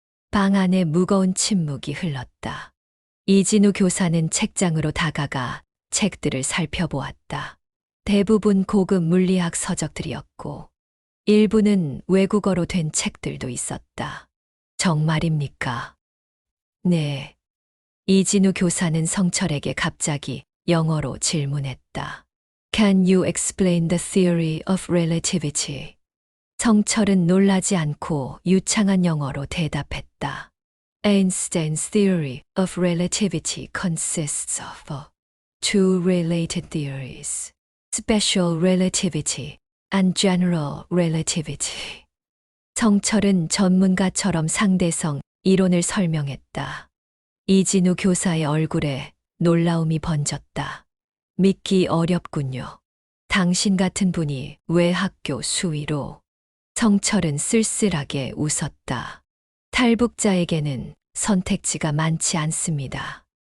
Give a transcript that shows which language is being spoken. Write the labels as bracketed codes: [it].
[ko] 방 안에 무거운 침묵이 흘렀다. 이진우 교사는 책장으로 다가가 책들을 살펴보았다. 대부분 고급 물리학 서적들이었고, 일부는 외국어로 된 책들도 있었다. 정말입니까? 네. 이진우 교사는 성철에게 갑자기 영어로 질문했다. [en] Can you explain the theory of relativity? [ko] 성철은 놀라지 않고 유창한 영어로 대답했다. [en] Einstein's theory of relativity consists of two related theories, special relativity and general relativity. [ko] 성철은 전문가처럼 상대성 이론을 설명했다. 이진우 교사의 얼굴에 놀라움이 번졌다. 믿기 어렵군요. 당신 같은 분이 왜 학교 수위로? 성철은 쓸쓸하게 웃었다. 탈북자에게는 선택지가 많지 않습니다.